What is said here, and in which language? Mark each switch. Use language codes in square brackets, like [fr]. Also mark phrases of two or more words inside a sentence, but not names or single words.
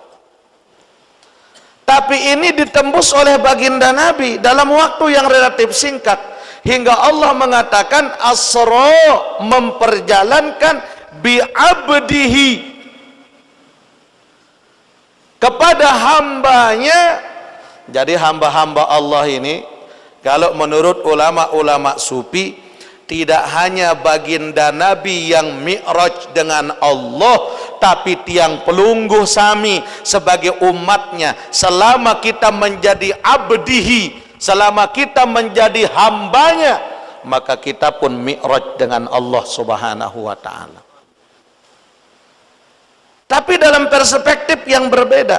[id] Tapi ini ditembus oleh baginda Nabi dalam waktu yang relatif singkat, hingga Allah mengatakan asra, memperjalankan bi'abdihi, kepada hambanya. Jadi hamba-hamba Allah ini, kalau menurut ulama-ulama sufi, tidak hanya baginda Nabi yang mi'raj dengan Allah, tapi [sas] tiang pelungguh sami [id] sebagai umatnya, selama kita menjadi abdihi, selama kita menjadi hambanya, maka kita pun mi'raj dengan Allah [ar] سبحانه وتعالى. [id] Tapi dalam perspektif yang berbeda.